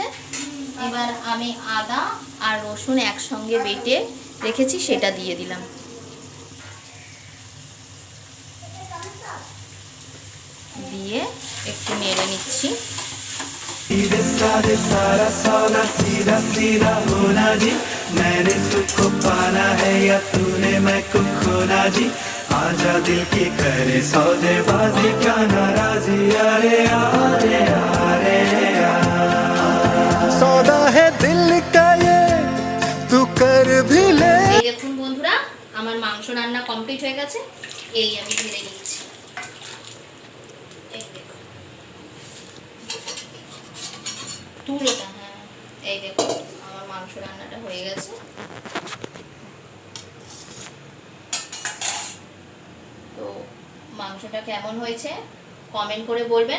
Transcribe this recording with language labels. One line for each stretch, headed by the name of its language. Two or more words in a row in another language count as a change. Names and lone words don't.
Bangla: এবার আমি আদা আর রসুন একসঙ্গে বেটে রেখেছি, সেটা দিয়ে দিলাম। দিয়ে একটু নেড়ে নিচ্ছি।
Hindi: आजा दिल की करे सौदेबाजी क्या नाराजी अरे यारे यारे सौदा है दिल का ये तू कर भी ले।
Bangla: এই দেখুন বন্ধুরা, আমার মাংস রান্না কমপ্লিট হয়ে গেছে। এই আমি ঢেলে নিচ্ছি। এই দেখুন তুলোটা, হ্যাঁ এই দেখুন আমার মাংস রান্নাটা হয়ে গেছে। তো মাংসটা কেমন হয়েছে কমেন্ট করে বলবেন।